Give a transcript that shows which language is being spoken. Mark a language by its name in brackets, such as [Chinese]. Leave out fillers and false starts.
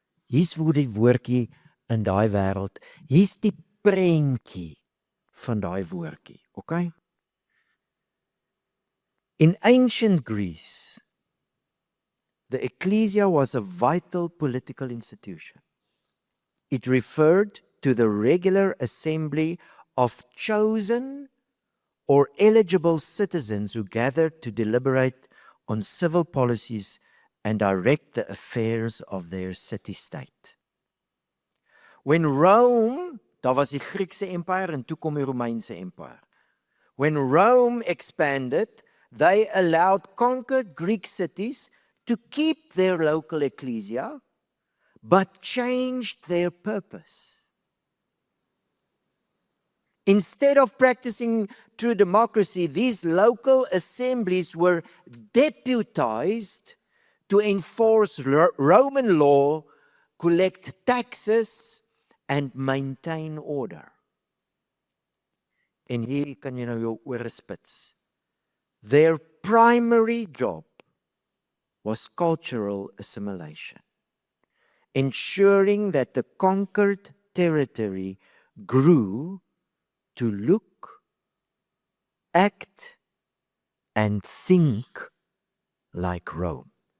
[Afrikaans] Hier's waar die woordjie in daai wêreld, hier's die prentjie van daai woordjie, okay? [English] In ancient Greece, the ecclesia was a vital political institution. It referred to the regular assembly of chosen or eligible citizens who gathered to deliberate on civil policies and direct the affairs of their city-state. When Rome, [Afrikaans] daar was die Griekse empire en toe kom die Romeinse empire. [English] When Rome expanded, they allowed conquered Greek cities to keep their local ecclesia, but changed their purpose. Instead of practicing true democracy, these local assemblies were deputized to enforce Roman law, collect taxes, and maintain order. [Afrikaans] En hier kan jy nou jou ore spits. [English] Their primary job was cultural assimilation, ensuring that the conquered territory grew to look, act, and think like Rome.